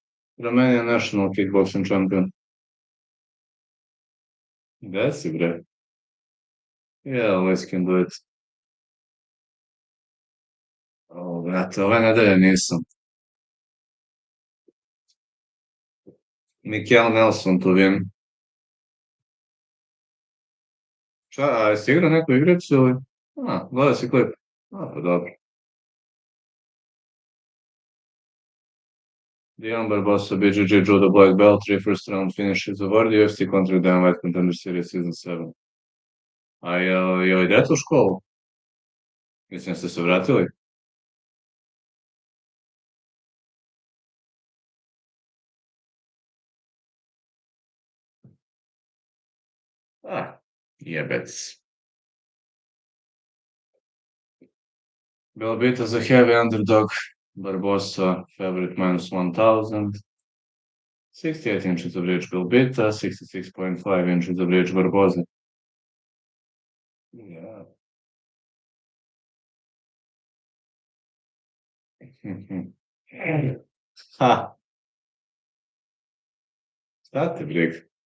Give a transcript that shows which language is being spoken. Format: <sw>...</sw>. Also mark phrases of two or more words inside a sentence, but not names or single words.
<en>Romanian national kickboxing champion. That's great. Yeah, always can do it.</en> <sr>Brate, ove nedelje nisam. Mikel Nelson tu vidim. A jesi igrao neku igricu ili? Gledao si klip. Pa dobro.</sr> <en>Dion Barbosa, BJJ judo black belt, 3 first round finishes. Award UFC contra Dan White Contender Series Season 7.</en> <sr>Je li idete u školu? Mislim, ste se vratili? Jebec.</sr> <en>Belbita's a heavy underdog. Barbosa, favorite minus 1000. 68 inches of reach Belbita, 66.5 inches of reach Barbosa. Yeah. Ha, Sati brig.</en>